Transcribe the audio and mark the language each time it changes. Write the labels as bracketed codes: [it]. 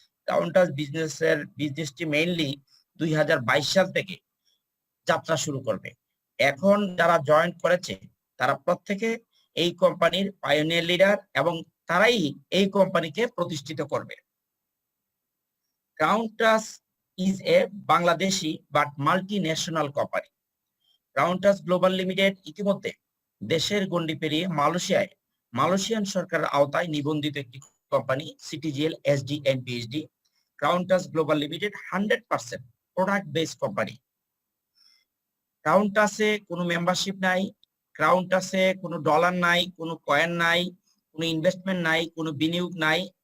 [bn] Crown touch বিজনেসটি mainly 2022 সাল থেকে যাত্রা শুরু করবে। এখন যারা জয়েন করেছে তারা প্রত্যেকে এই কোম্পানির পাইওনিয়ার লিডার এবং তারাই এই কোম্পানিকে প্রতিষ্ঠিত করবে। [en] Crown touch is a Bangladeshi but multinational company. [bn] Crown touch global limited ইতিমধ্যে দেশের গণ্ডি পেরিয়ে মালয়েশিয়ান সরকারের আওতায় নিবন্ধিত একটি company, সিটিজিএল SD and PhD. Crown touch global limited 100% product based company. Crown টাচে কোনো মেম্বারশিপ নাই, ক্রাউন টাচে কোনো ডলার নাই, কোনো কয়েন নাই, কোনো ইনভেস্টমেন্ট নাই, কোনো বিনিয়োগ নাই।